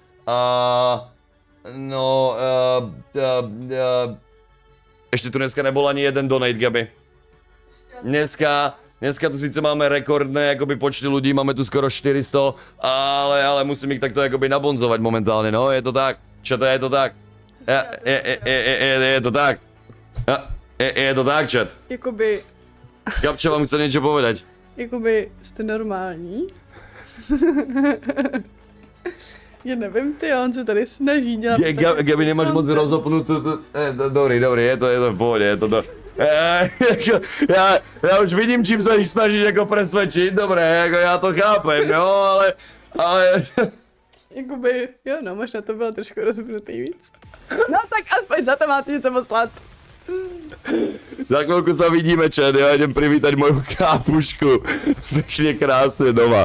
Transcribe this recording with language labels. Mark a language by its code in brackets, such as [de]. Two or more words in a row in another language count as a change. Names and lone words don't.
[sk] Ešte tu dneska nebol ani jeden donate, Gabi. Dneska tu síce máme rekordné akoby počty ľudí, máme tu skoro 400, ale musím ich takto akoby nabonzovať momentálne, no, je to tak. Čaté, je to tak. Je to tak. Je to tak, chat. [cs] Jakoby [sk] Gabča vám chce niečo povedať. [cs] Jakoby jste normální. Já nevím, on se tady snaží dělat. [sk] Gabi, nemáš moc rozopnutú. Dobrý, je to v pohode, je to do... Ja už vidím, čím sa ich snažíš jako presvedčiť, dobre, jako ja to chápem, jo, ale... [cs] Jakoby, jo no, možná to bylo trošku rozpnutý víc. No tak aspoň za to máte něco poslat. [sk] Za chvíľku sa vidíme, čet, ja idem privítať moju kápušku. Pekne krásne doma.